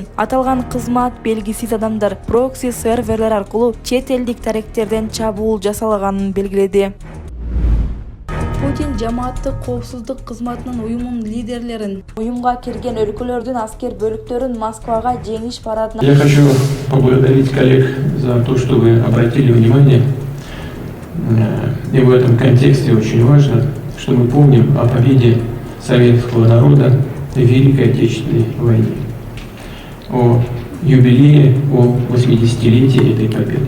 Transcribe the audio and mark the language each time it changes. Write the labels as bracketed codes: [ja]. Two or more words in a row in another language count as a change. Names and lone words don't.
[ky] Аталган кызмат белгисиз адамдар прокси серверлер аркылуу чет элдик таректерден чабуул жасалаганын белгиледи. Путин жамааттык коопсуздук кызматынын уюмунун лидерлерин, уюмга кирген өлкөлөрдүн аскер бөлүктөрүн Москвага жеңиш парадына. [ru] Я хочу поблагодарить коллег за то, что вы обратили внимание. И в этом контексте очень важно, что мы помним о победе советского народа в Великой Отечественной войне, о юбилее, о 80-летии этой победы.